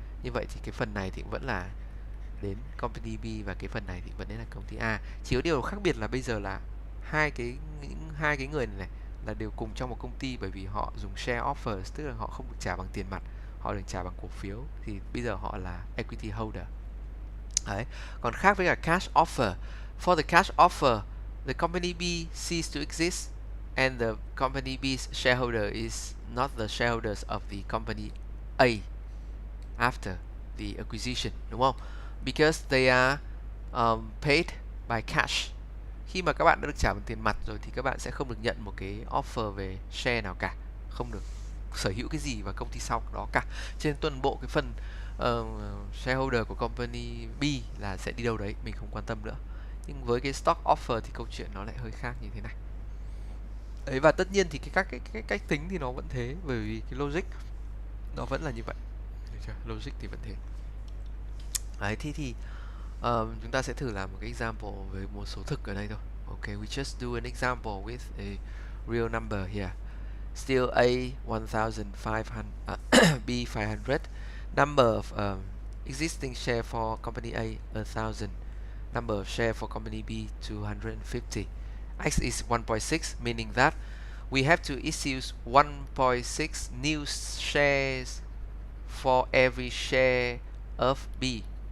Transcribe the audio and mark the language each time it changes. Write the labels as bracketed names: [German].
[Vietnamese] Như vậy thì cái phần này thì vẫn là đến company B và cái phần này thì vẫn đến là công ty A. Chỉ có điều khác biệt là bây giờ là hai cái người này là đều cùng trong một công ty, bởi vì họ dùng share offers, tức là họ không được trả bằng tiền mặt, họ được trả bằng cổ phiếu, thì bây giờ họ là equity holder. Đấy. Còn khác với cả cash offer. [English] For the cash offer, the company B ceases to exist and the company B's shareholder is not the shareholders of the company A after the acquisition, [Vietnamese] đúng không? [English] Because they are paid by cash. [Vietnamese] Khi mà các bạn đã được trả bằng tiền mặt rồi thì các bạn sẽ không được nhận một cái offer về share nào cả, không được sở hữu cái gì vào công ty sau đó cả. Trên toàn bộ cái phần shareholder của company B là sẽ đi đâu đấy, mình không quan tâm nữa. Nhưng với cái stock offer thì câu chuyện nó lại hơi khác như thế này. Đấy, và tất nhiên thì cái cách tính thì nó vẫn thế, bởi vì cái logic nó vẫn là như vậy. Được chưa? Logic thì vẫn thế. Đấy, thì chúng ta sẽ thử làm một cái example với một số thực ở đây thôi. [English] Okay, we just do an example with a real number here. Still A 1,500, B 500. Number of existing share for company A 1,000. Number of share for company B 250. X is 1.6, meaning that we have to issue 1.6 new shares for every share of B.